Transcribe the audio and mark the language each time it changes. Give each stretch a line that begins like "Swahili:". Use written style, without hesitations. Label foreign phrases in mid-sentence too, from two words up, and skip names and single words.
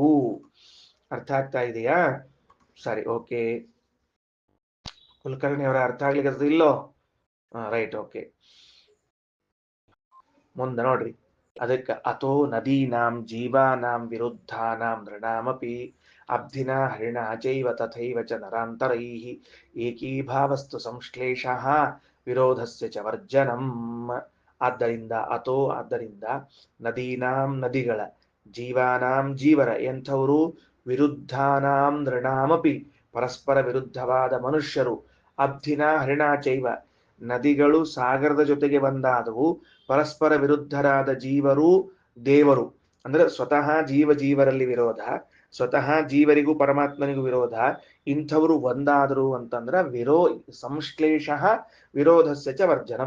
Kannada: ಅರ್ಥ ಆಗ್ತಾ ಇದೆಯಾ? ಸರಿ, ಓಕೆ. ಕುಲಕರ್ಣಿ ಅವರ ಅರ್ಥ ಆಗ್ಲಿಕ್ಕೆ ಇಲ್ಲೋ?
English: right, okay.
Kannada: ಮುಂದೆ ನೋಡ್ರಿ.
Sanskrit: ಅದಕ್ಕೆ ಅಥೋ ನದೀನಾಂ ಜೀವಾನಾಂ ವಿರುದ್ಧಾನಾಂ ನೃಣಾಮಪಿ ಅಬ್ಧಿನ ಹರಿಣ ಚೈವ ತಥೈವ ಚ ನರಾಂತರೈಃ ಏಕೀಭಾವಸ್ತು ಸಂಶ್ಲೇಷಃ ವಿರೋಧಸ್ಯ ಚ ವರ್ಜನಂ.
Kannada: ಆದ್ದರಿಂದ ಅಥೋ, ಆದ್ದರಿಂದ ನದೀನಾಂ ನದಿಗಳ, ಜೀವಾನಾಂ ಜೀವರ ಎಂಥವರು,
Sanskrit: ವಿರುದ್ಧಾನಾಂ ನೃಣಾಮಪಿ
Kannada: ಪರಸ್ಪರ ವಿರುದ್ಧವಾದ ಮನುಷ್ಯರು,
Sanskrit: ಅಬ್ಧಿನ ಹರಿಣಾಚೈವ
Kannada: ನದಿಗಳು ಸಾಗರದ ಜೊತೆಗೆ ಒಂದಾದವು, ಪರಸ್ಪರ ವಿರುದ್ಧರಾದ ಜೀವರು ದೇವರು, ಅಂದ್ರೆ ಸ್ವತಃ ಜೀವರಲ್ಲಿ ವಿರೋಧ, ಸ್ವತಃ ಜೀವರಿಗೂ ಪರಮಾತ್ಮನಿಗೂ ವಿರೋಧ, ಇಂಥವರು ಒಂದಾದರು ಅಂತಂದ್ರ
Sanskrit: ಸಂಶ್ಲೇಷ ವಿರೋಧಸ್ಯ ಚ ವರ್ಜನಂ.